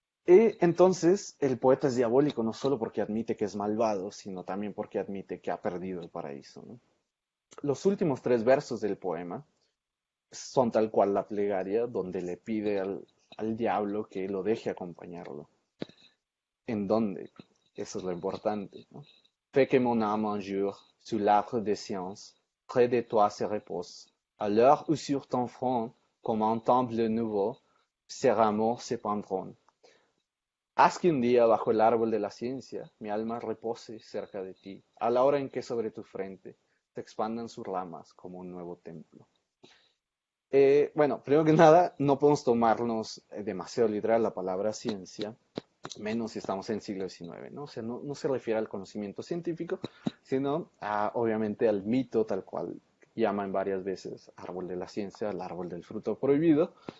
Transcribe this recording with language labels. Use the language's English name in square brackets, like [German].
[Spanish] Y entonces el poeta es diabólico no solo porque admite que es malvado, sino también porque admite que ha perdido el paraíso, ¿no? Los últimos 3 versos del poema son tal cual la plegaria donde le pide al diablo que lo deje acompañarlo. ¿En dónde? Eso es lo importante, ¿no? [French] Fais que mon âme un jour, sous l'arbre des sciences, près de toi se repose, à l'heure où sur ton front, comme un temple nouveau, ses rameaux se pendront. [Spanish] Haz que un día bajo el árbol de la ciencia mi alma repose cerca de ti, a la hora en que sobre tu frente se expandan sus ramas como un nuevo templo. Bueno, primero que nada, no podemos tomarnos demasiado literal la palabra ciencia, menos si estamos en el siglo XIX, ¿no? O sea, no se refiere al conocimiento científico, sino obviamente al mito tal cual llaman varias veces árbol de la ciencia, el árbol del fruto prohibido.